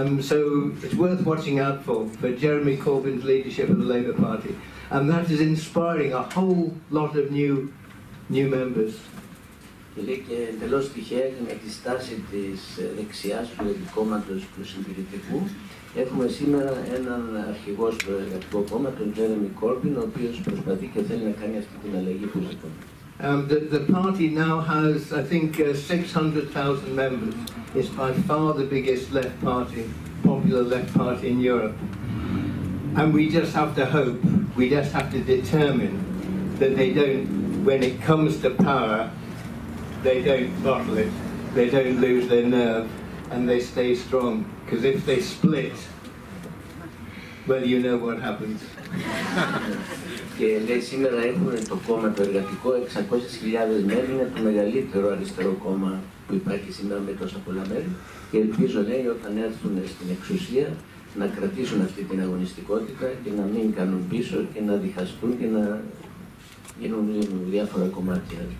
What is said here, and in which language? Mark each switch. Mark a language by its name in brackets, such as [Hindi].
[English] So it's worth watching out for Jeremy Corbyn's leadership of the Labour Party, and that is inspiring a whole lot of new members. [Greek] Και λέει και εντελώς τυχαία και με τη στάση της δεξιάς του κόμματος του συντηρητικού, έχουμε σήμερα έναν αρχηγό στο εργατικό κόμμα, τον Jeremy Corbyn, ο οποίος προσπαθεί και θέλει να κάνει αυτή την αλλαγή που ζητούμε. [English] The party now has, I think, 600,000 members. It's by far the biggest left party, popular left party in Europe. And we just have to hope, we just have to determine that they don't, when it comes to power, they don't bottle it, they don't lose their nerve, and they stay strong. Because if they split, well, you know what happens. [Greek] Και λέει σήμερα έχουμε το κόμμα το εργατικό 600.000 μέλη, είναι το μεγαλύτερο αριστερό κόμμα που υπάρχει σήμερα με τόσα πολλά μέλη και ελπίζω, λέει, όταν έρθουν στην εξουσία να κρατήσουν αυτή την αγωνιστικότητα και να μην κάνουν πίσω και να διχαστούν και να γίνουν διάφορα κομμάτια.